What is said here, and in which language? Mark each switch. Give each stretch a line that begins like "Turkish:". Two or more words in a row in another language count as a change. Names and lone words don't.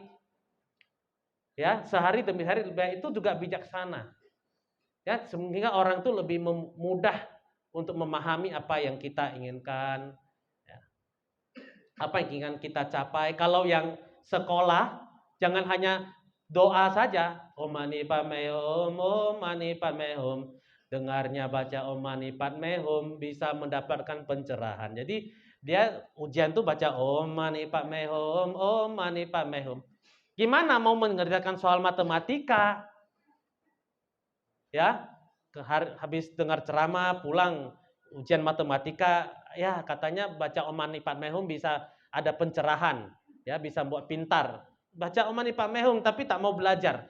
Indonesian: Ya, sehari demi hari lebih baik, itu juga bijaksana. Ya, sehingga orang itu lebih mudah untuk memahami apa yang kita inginkan. Ya. apa yang ingin kita capai. Kalau yang sekolah, jangan hanya doa saja.
Sanskrit: Om mani padme hum, om mani padme hum.
Indonesian: Dengarnya baca
Sanskrit: om mani padme hum
Indonesian: bisa mendapatkan pencerahan. Jadi dia ujian tuh baca
Sanskrit: om mani padme hum, om mani padme hum.
Indonesian: Gimana mau mengerjakan soal matematika? Ya, habis dengar ceramah pulang ujian matematika, ya katanya baca
Sanskrit: Om Mani Padme Hum
Indonesian: bisa ada pencerahan, ya bisa buat pintar. Baca
Sanskrit: Om Mani Padme Hum
Indonesian: tapi tak mau belajar.